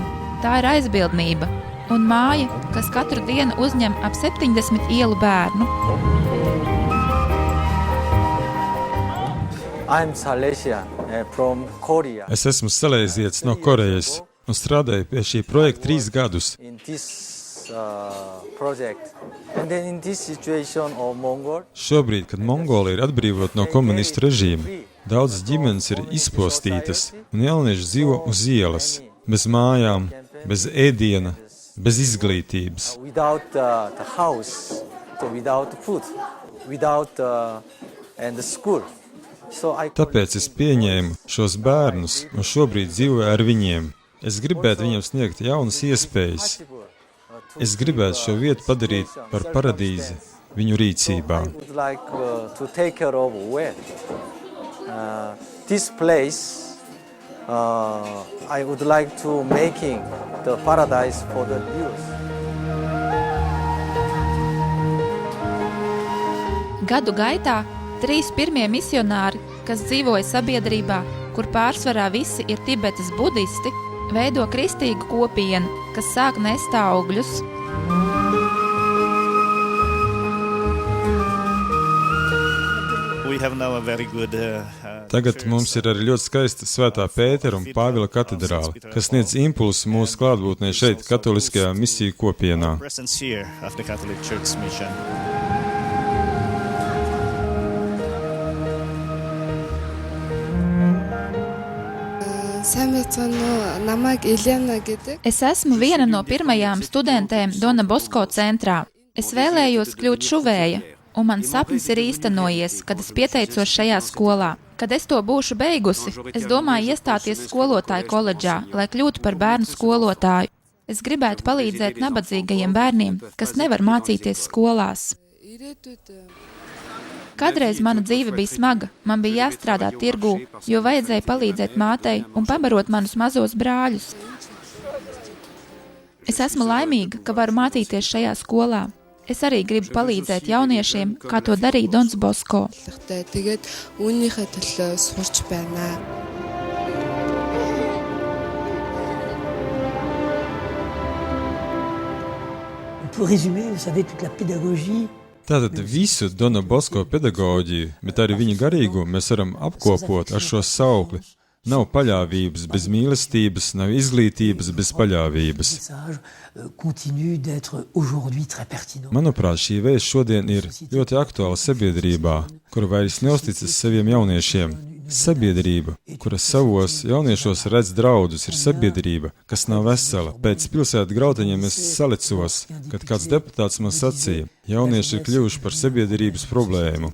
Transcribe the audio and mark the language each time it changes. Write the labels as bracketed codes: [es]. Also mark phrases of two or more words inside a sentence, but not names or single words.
[lv] Tā ir aizbildnība un māja, kas katru dienu uzņem ap 70 ielu bērnu. Es esmu salēzietis no Korejas un strādāju pie šī projekta 3 gadus. [en] project. And then in this situation of Mongol, [lv] Šobrīd, kad Mongolija ir atbrīvota no komunistu režīma, daudzas ģimenes ir izpostītas un jaunieši dzīvo uz ielas, bez mājām, bez ēdiena, bez izglītības. [en] without the house, so without food, without and the school. So I [lv] Tāpēc es pieņēmu šos bērnus un šobrīd dzīvoju ar viņiem. Es gribētu viņiem sniegt jaunas iespējas. Es gribētu šo vietu padarīt par paradīzi viņu rīcībā. [en] I would like to take care of well. This place, I would like to making the paradise for the youth. [lv] Gadu gaitā 3 pirmie misionāri, kas dzīvoja sabiedrībā, kur pārsvarā visi ir Tibetas budisti, veido kristīgu kopienu, kas sāk nest augļus. [en] We have now a very good [lv] Tagad mums ir arī ļoti skaista Svētā Pētera un Pāvila katedrāle, kas sniedz impulsu mūsu klātbūtnē šeit, katoliskajā misiju kopienā. [en] presence here of the Catholic Church mission. [mn] Сайн байцгаана уу? Намайг Елена гэдэг. [lv] Es esmu viena no pirmajām studentēm Dona Bosko centrā. Es vēlējos kļūt šuvēja, un mans sapnis ir īstenojies, kad es pieteicos šajā skolā. Kad es to būšu beigusi, es domāju iestāties skolotāju koledžā, lai kļūtu par bērnu skolotāju. Es gribētu palīdzēt nabadzīgajiem bērniem, kas nevar mācīties skolās. Kādreiz mana dzīve bija smaga, man bija jāstrādā tirgū, jo vajadzēja palīdzēt mātei un pabarot manus mazos brāļus. Es esmu laimīga, ka varu mācīties šajā skolā. Es arī gribu palīdzēt jauniešiem, kā to darīja Dons Bosko. [mn] Тэгээд үүнийхээ төлөө сурч байна. [fr] Pour résumer, vous savez, toute la pédagogie. [lv] Tātad visu Dona Bosko pedagoģiju, bet arī viņa garīgo mēs varam apkopot ar šo saukli. Nav paļāvības bez mīlestības, nav izglītības bez paļāvības. [fr] Continue d'être aujourd'hui très pertinent. [lv] Manuprāt, šī vēsts šodien ir ļoti aktuāla sabiedrībā, kura vairs neusticas saviem jauniešiem. Sabiedrība, kura savos jauniešos redz draudus, ir sabiedrība, kas nav vesela. Pēc pilsētu grautiņiem es salicos, kad kāds deputāts man sacīja, jaunieši ir kļuvuši par sabiedrības problēmu.